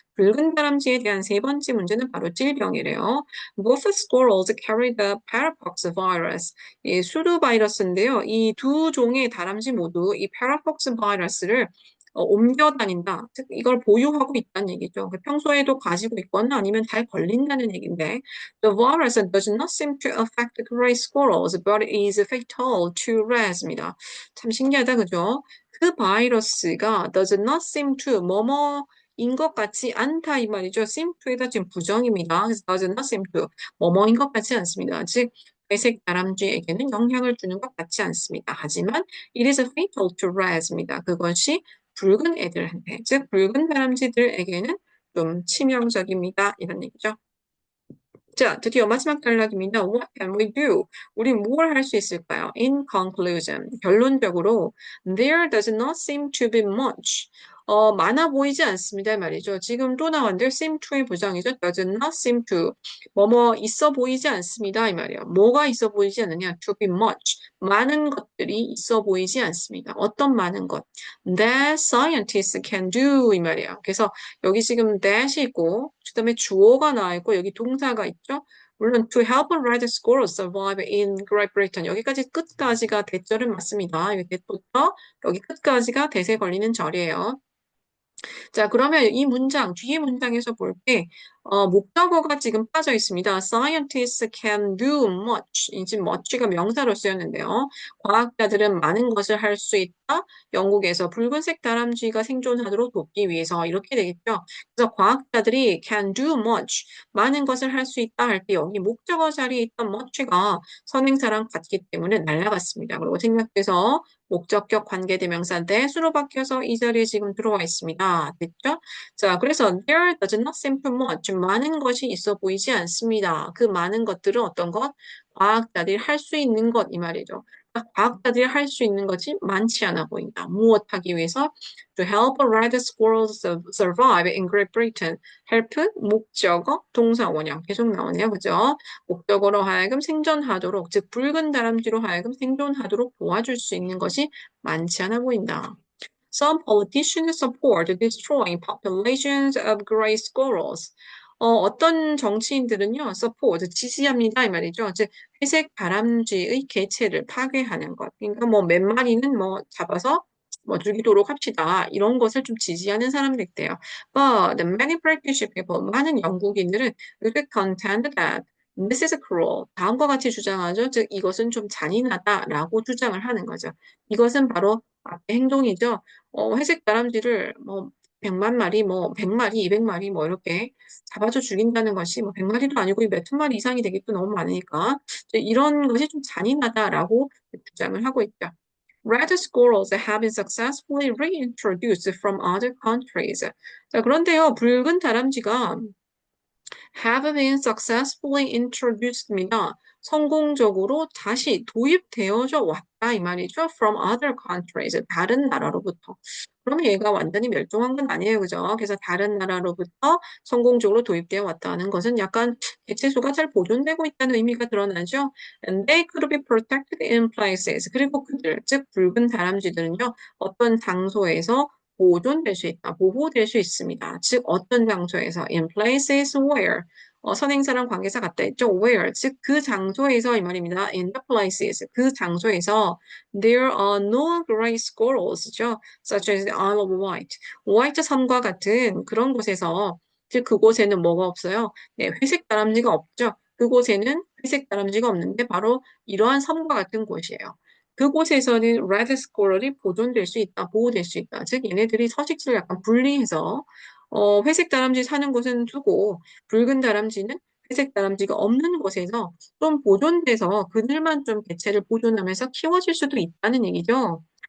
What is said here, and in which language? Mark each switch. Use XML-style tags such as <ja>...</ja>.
<ko>붉은 다람쥐에 대한 세 번째 문제는 바로 질병이래요.</ko> <en>Both squirrels carry the parapox virus.</en> <ko>이 수두 바이러스인데요. 이 두 종의 다람쥐 모두 이 parapox 바이러스를 옮겨 다닌다. 즉 이걸 보유하고 있다는 얘기죠. 평소에도 가지고 있거나 아니면 잘 걸린다는 얘기인데</ko> <en>The virus does not seem to affect gray squirrels, but is fatal to rare입니다.</en> <ko>참 신기하다, 그죠? 그 바이러스가</ko> <en>does not seem to</en> <ko>뭐뭐인 것 같지 않다 이 말이죠.</ko> <en>seem to</en> <ko>에다 지금 부정입니다. 그래서</ko> <en>does not seem to</en> <ko>뭐뭐인 것 같지 않습니다. 즉 회색 다람쥐에게는 영향을 주는 것 같지 않습니다. 하지만</ko> <en>it is fatal to rare입니다.</en> <ko>그것이 붉은 애들한테, 즉 붉은 다람쥐들에게는 좀 치명적입니다. 이런 얘기죠. 자, 드디어 마지막 단락입니다.</ko> <en>What can we do?</en> <ko>우리 뭘 할 수 있을까요?</ko> <en>In conclusion,</en> <ko>결론적으로</ko> <en>there does not seem to be much.</en> <ko>많아 보이지 않습니다. 말이죠. 지금 또 나왔는데</ko> <en>seem to</en> <ko>의 부정이죠.</ko> <en>does not seem to.</en> <ko>뭐뭐 있어 보이지 않습니다. 이 말이에요. 뭐가 있어 보이지 않느냐?</ko> <en>to be much.</en> <ko>많은 것들이 있어 보이지 않습니다. 어떤 많은 것?</ko> <en>That scientists can do.</en> <ko>이 말이에요. 그래서 여기 지금 that이 있고 그다음에 주어가 나와 있고 여기 동사가 있죠.</ko> <en>물론 to help a red squirrel survive in Great Britain</en> <ko>여기까지 끝까지가 대절은 맞습니다. 이 대부터 여기 끝까지가 대세 걸리는 절이에요. 자, 그러면 이 문장, 뒤에 문장에서 볼 때, 목적어가 지금 빠져 있습니다.</ko> <en>Scientists can do much.</en> <ko>이 지금 much가 명사로 쓰였는데요. 과학자들은 많은 것을 할 수 있다. 영국에서 붉은색 다람쥐가 생존하도록 돕기 위해서 이렇게 되겠죠. 그래서 과학자들이</ko> <en>can do much.</en> <ko>많은 것을 할 수 있다 할 때 여기 목적어 자리에 있던 much가 선행사랑 같기 때문에 날라갔습니다. 그리고 생략돼서 목적격 관계대명사 that으로 바뀌어서 이 자리에 지금 들어와 있습니다. 됐죠? 자, 그래서</ko> <en>there does not seem to much.</en> <ko>많은 것이 있어 보이지 않습니다. 그 많은 것들은 어떤 것? 과학자들이 할 수 있는 것, 이 말이죠. 그러니까 과학자들이 할 수 있는 것이 많지 않아 보인다. 무엇하기 위해서?</ko> <en>To help red squirrels survive in Great Britain.</en> <ko>help, 목적어, 동사, 원형 계속 나오네요. 그죠? 목적어로 하여금 생존하도록, 즉 붉은 다람쥐로 하여금 생존하도록 도와줄 수 있는 것이 많지 않아 보인다.</ko> <en>Some politicians support destroying populations of gray squirrels.</en> <ko>어떤 정치인들은요, support, 지지합니다, 이 말이죠. 즉, 회색 다람쥐의 개체를 파괴하는 것. 그러니까 뭐 몇 마리는 뭐 잡아서 뭐 죽이도록 합시다. 이런 것을 좀 지지하는 사람들 있대요.</ko> <en>But many British people,</en> <ko>많은 영국인들은</ko> <en>would contend that this is cruel.</en> <ko>다음과 같이 주장하죠. 즉, 이것은 좀 잔인하다라고 주장을 하는 거죠. 이것은 바로 앞의 행동이죠. 회색 다람쥐를 뭐 100만 마리, 뭐 100마리, 200마리 뭐 이렇게 잡아서 죽인다는 것이 뭐 100마리도 아니고 몇천 마리 이상이 되겠도 너무 많으니까 이런 것이 좀 잔인하다라고 주장을 하고 있죠.</ko> <en>Red squirrels have been successfully reintroduced from other countries.</en> <ko>자, 그런데요, 붉은 다람쥐가</ko> <en>have been successfully introduced</en> <ko>입니다. 성공적으로 다시 도입되어져 왔다 있다 이 말이죠.</ko> <en>From other countries,</en> <ko>다른 나라로부터. 그러면 얘가 완전히 멸종한 건 아니에요, 그죠? 그래서 다른 나라로부터 성공적으로 도입되어 왔다는 것은 약간 개체수가 잘 보존되고 있다는 의미가 드러나죠.</ko> <en>And they could be protected in places.</en> <ko>그리고 그들, 즉 붉은 다람쥐들은요, 어떤 장소에서 보존될 수 있다, 보호될 수 있습니다. 즉 어떤 장소에서</ko> <en>in places where</en> <ko>선행사랑 관계사 같다 했죠. where 즉 그 장소에서 이 말입니다.</ko> <en>in the places</en> <ko>그 장소에서</ko> <en>there are no gray squirrels죠. such as the Isle of Wight.</en> <ko>화이트 섬과 같은 그런 곳에서 즉 그곳에는 뭐가 없어요? 네, 회색 다람쥐가 없죠. 그곳에는 회색 다람쥐가 없는데 바로 이러한 섬과 같은 곳이에요. 그곳에서는 레드 스코럴이 보존될 수 있다, 보호될 수 있다. 즉 얘네들이 서식지를 약간 분리해서 회색 다람쥐 사는 곳은 두고 붉은 다람쥐는 회색 다람쥐가 없는 곳에서 좀 보존돼서 그들만 좀 개체를 보존하면서 키워질 수도 있다는 얘기죠.</ko>